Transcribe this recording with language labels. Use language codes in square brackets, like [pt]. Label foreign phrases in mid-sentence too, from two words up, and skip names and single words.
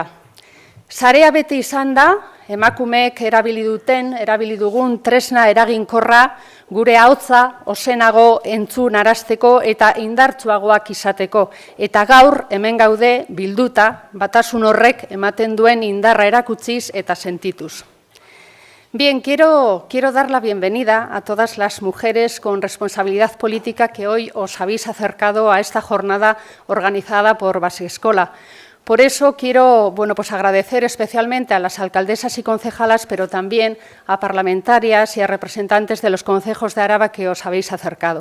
[eu] Sarea bete izan da, emakumeek erabili dugun tresna eraginkorra, gure ahotsa ozenago entzun arazteko eta indartsuagoak izateko. Eta gaur hemen gaude bilduta, batasun horrek ematen duen indarra erakutsiz eta sentituz. [es] Bien, quiero dar la bienvenida a todas las mujeres con responsabilidad política que hoy os habéis acercado a esta jornada organizada por Baske Eskola. Por eso quiero agradecer especialmente a las alcaldesas y concejalas, pero también a parlamentarias y a representantes de los concejos de Araba que os habéis acercado.